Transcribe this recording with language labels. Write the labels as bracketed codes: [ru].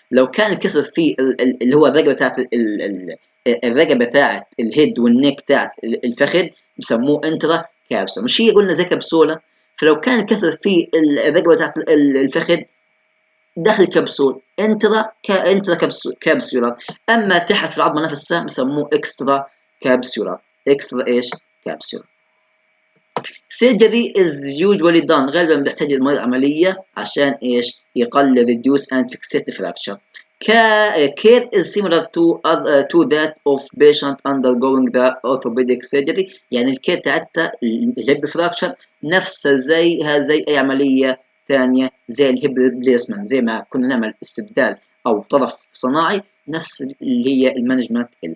[ar] لو كان الكسر في اللي هو الرقبه بتاعت الرقبه بتاعت الهيد والنيك بتاعت الفخذ بسموه انترا كابسولار، مش هي قلنا زي كبسوله. فلو كان الكسر في الرقبه بتاعت الفخذ داخل الكبسول انترا كابسولار. اما تحت في العظمه نفسها بسموه اكسترا كابسولار. اكسترا ايش؟ كابسولار. [en] surgery is usually done، [ar] غالبا بيحتاج المريض عملية عشان ايش؟ يقلل [en] reduce and fixate the fracture. Care is similar to that of patient undergoing the orthopedic surgery، [ar] يعني الكير تاعتها الهيب فراكشر نفسها زي اي عملية ثانية، زي الهيب ريبليسمنت، زي ما كنا نعمل استبدال او طرف صناعي، نفس اللي هي المانجمنت.